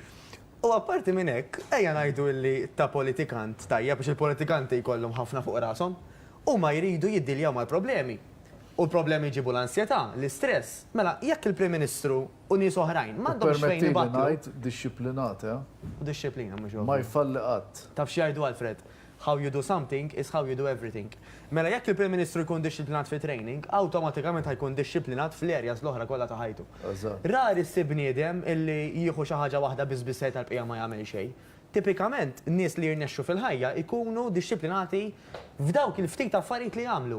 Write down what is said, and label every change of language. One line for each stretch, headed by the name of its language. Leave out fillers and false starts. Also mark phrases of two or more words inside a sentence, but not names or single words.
Maltese: U apparti minn hekk, ejja ngħidu li ta' politikant tajja biex il-politikanti jkollhom ħafna fuq rashom u ma jridu jiddiljaw mal-problemi. U l-problemi jġibu l-ansjetà, l-istress. Mela, jekk il-Prim Ministru u nies oħrajn m'għandhomx fejn Permettili ibattu. ngħid disciplinat, U disċiplina mhux ma jfalli qatt. Taf x'jgħidu Alfred,
English: how you do something is how you do everything.
Maltese: Mela jekk il-Prim Ministru jkun disciplinat fi training, awtomatikament ħajkun disciplinat fl-areas l-oħra kollha ta' ħajtu. Eżatt. Rari ssib bniedem illi jieħu xi ħaġa waħda biżbissej tal-bqija ma jagħmel xejn. Tipikament, nies li jirnexxu fil-ħajja ikunu disciplinati f'dawk il-ftit affarijiet li jagħmlu.